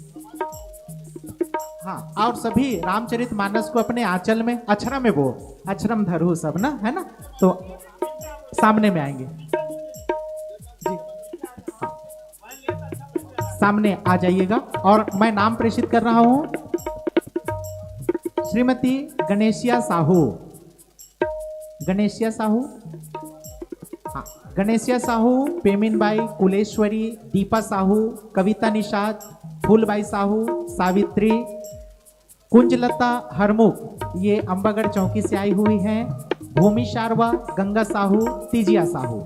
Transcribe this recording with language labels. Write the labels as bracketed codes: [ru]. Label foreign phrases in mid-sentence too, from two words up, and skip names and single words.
[hi] हाँ, और सभी रामचरितमानस को अपने आंचल में अक्षरा में वो अक्षरम धरू सब ना, है ना, तो सामने में आएंगे जी। हाँ, सामने आ जाइएगा। और मैं नाम प्रेषित कर रहा हूं, श्रीमती गणेशिया साहू। गणेशिया साहू, हाँ, गणेशिया साहू, पेमिनबाई, कुलेश्वरी, दीपा साहू, कविता निषाद, फूलबाई साहू, सावित्री, कुंजलता हरमुख, ये अंबागढ़ चौकी से आई हुई हैं, भूमि शारवा, गंगा साहू, तीजिया साहू।